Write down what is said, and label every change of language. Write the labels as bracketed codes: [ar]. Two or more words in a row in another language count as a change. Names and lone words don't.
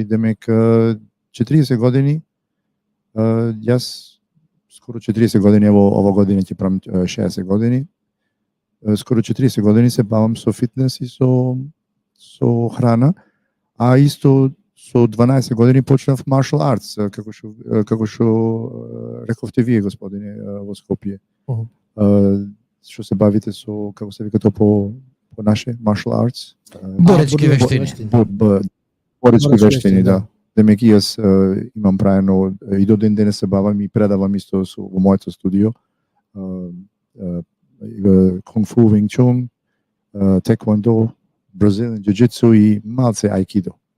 [mk] Демек 40 години, јас скоро 40 години, ево ова година ќе правам 60 години. Скоро 40 години се бавам со фитнес и со храна. А исто со 12 години почнав [en] martial arts, [mk] како што рековте вие, господине, во Скопје. Што се бавите со, како се вика тоа по наше, [en] martial arts? [mk] Боречки вештини. Боречки вештини, да. Демек и јас имам правено, и до ден денес се бавам и предавам исто во моето студио. Кунг фу, винг чун, теквондо, Бразилен џуџицу и малце ајкидо.